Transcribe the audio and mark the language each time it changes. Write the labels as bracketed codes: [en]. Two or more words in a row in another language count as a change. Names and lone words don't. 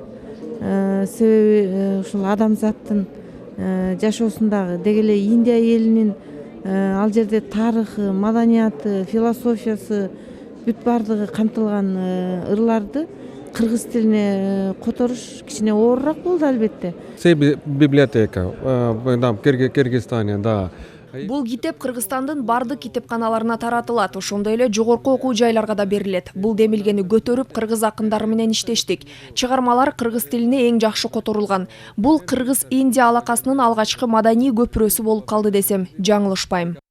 [ky] Себеби ушул адамзаттын жашоосундагы дегеле Индия элинин ал жерде тарыхы, маданияты, философиясы бүт бардыгы камтылган ырларды кыргыз тилине которуш кичине оорураак болду албетте. [ru] Библиотека в Кыргызстане, да. [ky] Бул китеп Кыргызстандын бардык китепканаларына таратылат, ошондой эле жогорку окуу жайларга да берилет. Бул демилгени көтөрүп, кыргыз акындары менен иштештик. Чыгармалар кыргыз тилине эң жакшы которулган. Бул Кыргыз-Индия алакасынын алгачкы маданий көпүрөсү болуп калды десем, жаңылышпайм.